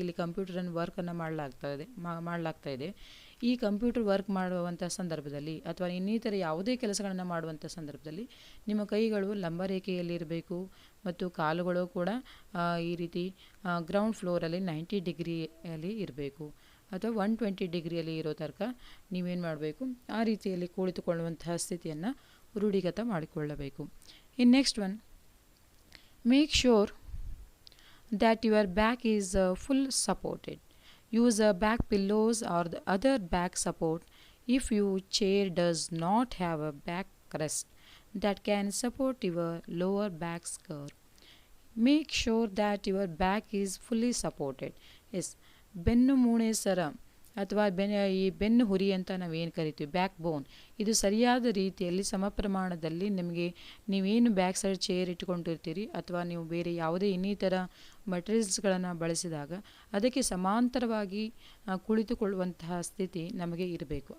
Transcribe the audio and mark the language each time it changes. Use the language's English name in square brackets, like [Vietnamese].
[Kannada] ಇಲ್ಲಿ ಕಂಪ್ಯೂಟರನ್ನು ವರ್ಕನ್ನು ಮಾಡಲಾಗ್ತಾ ಇದೆ. ಈ ಕಂಪ್ಯೂಟರ್ ವರ್ಕ್ ಮಾಡುವಂಥ ಸಂದರ್ಭದಲ್ಲಿ ಅಥವಾ ಇನ್ನಿತರ ಯಾವುದೇ ಕೆಲಸಗಳನ್ನು ಮಾಡುವಂಥ ಸಂದರ್ಭದಲ್ಲಿ ನಿಮ್ಮ ಕೈಗಳು ಲಂಬ ರೇಖೆಯಲ್ಲಿರಬೇಕು ಮತ್ತು ಕಾಲುಗಳು ಕೂಡ ಈ ರೀತಿ ಗ್ರೌಂಡ್ ಫ್ಲೋರಲ್ಲಿ 90 ಡಿಗ್ರಿಯಲ್ಲಿ ಇರಬೇಕು ಅಥವಾ 120 ಡಿಗ್ರಿಯಲ್ಲಿ ಇರೋ ತನಕ ನೀವೇನು ಮಾಡಬೇಕು, ಆ ರೀತಿಯಲ್ಲಿ ಕುಳಿತುಕೊಳ್ಳುವಂತಹ ಸ್ಥಿತಿಯನ್ನು ರೂಢಿಗತ ಮಾಡಿಕೊಳ್ಳಬೇಕು. [English] In next one, make sure that your back is full supported. Use back pillows or the other back support if your chair does not have a back rest that can support your lower back curve. Make sure that your back is fully supported. [Kannada] Yes, ಬೆನ್ನು ಮೂಣೆ ಸರ ಅಥವಾ ಈ ಬೆನ್ನು ಹುರಿ ಅಂತ ನಾವೇನು ಕರಿತೀವಿ, back ಬೋನ್, ಇದು ಸರಿಯಾದ ರೀತಿಯಲ್ಲಿ ಸಮ ಪ್ರಮಾಣದಲ್ಲಿ ನಿಮಗೆ ನೀವೇನು ಬ್ಯಾಕ್ ಸೈಡ್ ಚೇರ್ ಇಟ್ಕೊಂಡಿರ್ತೀರಿ ಅಥವಾ ನೀವು ಬೇರೆ ಯಾವುದೇ ಇನ್ನಿತರ ಮಟೀರಿಯಲ್ಸ್ಗಳನ್ನು ಬಳಸಿದಾಗ ಅದಕ್ಕೆ ಸಮಾಂತರವಾಗಿ ಕುಳಿತುಕೊಳ್ಳುವಂತಹ ಸ್ಥಿತಿ ನಮಗೆ ಇರಬೇಕು.